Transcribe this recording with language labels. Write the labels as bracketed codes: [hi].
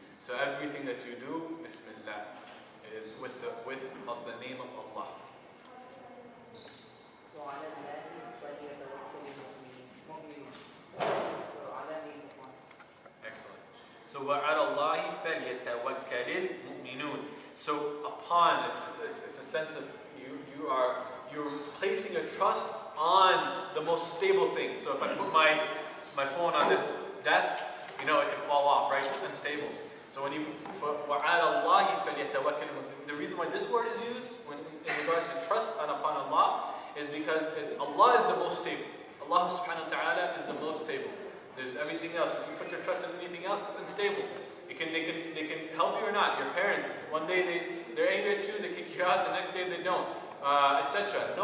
[en] So everything that you do, Bismillah, it is with the name of Allah. [ar] وعلى الله فليتوكل المؤمنون. [en] So على means upon. [ar] Excellent. So وَعَلَى اللَّهِ فَلْيَتَوَكَّلِ الْمُؤْمِنُونَ. [en] So upon, it's a sense of you're placing your trust on the most stable thing. So if I put my phone on this desk, it can fall off, right? It's unstable. [ar] So when وَعَلَى اللَّهِ فَلْيَتَوَكَّلِ الْمُؤْمِنُونَ. [en] The reason why this word is used in regards to trust upon Allah is because Allah is the most stable. Allah subhanahu wa ta'ala is the most stable. There's everything else. If you put your trust in anything else, it's unstable. They can help you or not. Your parents, one day they're angry at you, they kick you out, the next day they don't, etc.